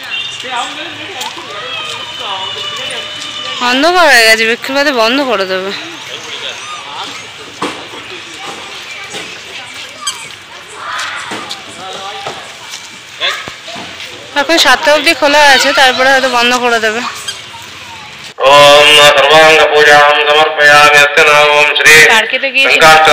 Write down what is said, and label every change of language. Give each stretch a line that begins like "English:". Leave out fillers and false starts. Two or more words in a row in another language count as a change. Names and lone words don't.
Bangla: অন্ধকার হয়ে গেছে, বিক্ষুর বাদে বন্ধ করে দেবে। এখন 7টা অবধি খোলা আছে, তারপরে হয়তো বন্ধ করে দেবে।
Sanskrit: ओम सर्वांग पूजां समर्पयामि अस्य नाम श्री शंकराचार्य